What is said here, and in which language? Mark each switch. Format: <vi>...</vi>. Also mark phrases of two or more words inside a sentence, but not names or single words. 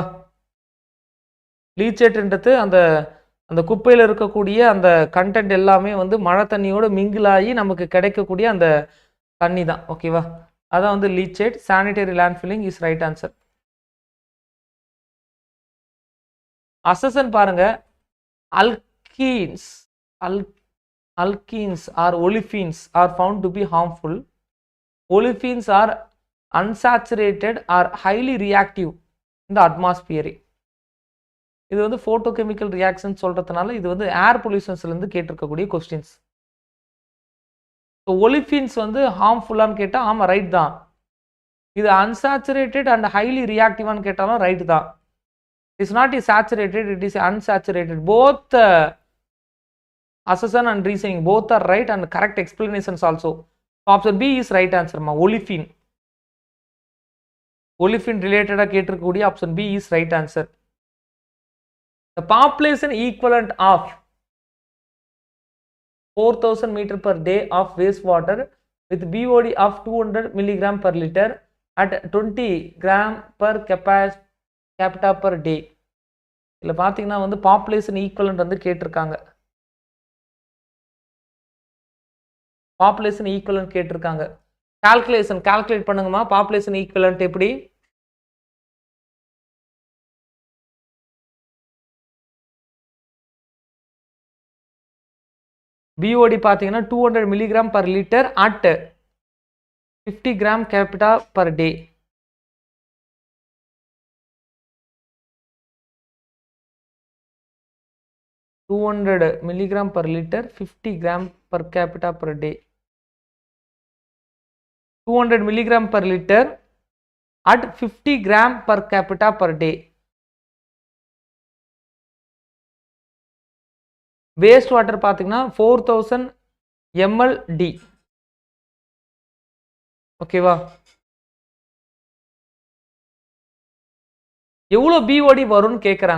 <ta>லீச்சேட்ன்றது அந்த அந்த குப்பையில் இருக்கக்கூடிய அந்த கண்டென்ட் எல்லாமே வந்து மழை தண்ணியோட மிங்கிளாகி நமக்கு கிடைக்கக்கூடிய அந்த தண்ணி தான். ஓகேவா? அதான் வந்து லீச்சேட்.</ta> <en>sanitary landfilling is right answer.</en> <ta>அசசன் பாருங்க.</ta> <en>Alkenes or olefins are found to be harmful. Olefins are unsaturated or highly reactive in the atmosphere.</en> <ta>இது வந்து</ta> <en>photochemical reaction</en> <ta>சொல்றதுனால இது வந்து</ta> <en>air pollutions-ல</en> <ta>இருந்து கேட்டிருக்கக்கூடிய கொஸ்டின்ஸ். ஸோ ஒலிஃபின்ஸ் வந்து ஹார்ம்ஃபுல்லான்னு கேட்டால் ஆமாம் ரைட் தான். இது</ta> <en>unsaturated and highly reactive-ன்னு</en> <ta>கேட்டாலும் ரைட் தான்.</ta> <en>it's not is saturated, it is unsaturated. போத் assertion and reasoning both are right and correct explanations also. Option B is right answer ma. Olefin related கேட்டிருக்கக்கூடிய option B is right answer. The population equivalent of 4000 meter per day of wastewater with BOD of 200 milligram per liter at 20 gram per capita per day.</en> <ta>இல்ல பாத்தீங்கன்னா வந்து</ta> <en>population equivalent</en> <ta>வந்து கேட்டிருக்காங்க.</ta> <en>population equivalent</en> <ta>கேட்டிருக்காங்க. கால்குலேட் பண்ணுங்கம்மா.</ta> <en>population equivalent</en> <ta>எப்படி?</ta> <en>BOD பார்த்தீங்கன்னா 200 milligram per liter at 50 gram capita per day. milligram per liter, 50 gram per capita per day. 200 milligram per liter at 50 gram per capita per day. waste water</en> <ta>பார்த்தீங்கன்னா 4000 ml/d. ஓகேவா? எவ்வளோ BOD வரும்னு கேட்குறாங்க.</ta>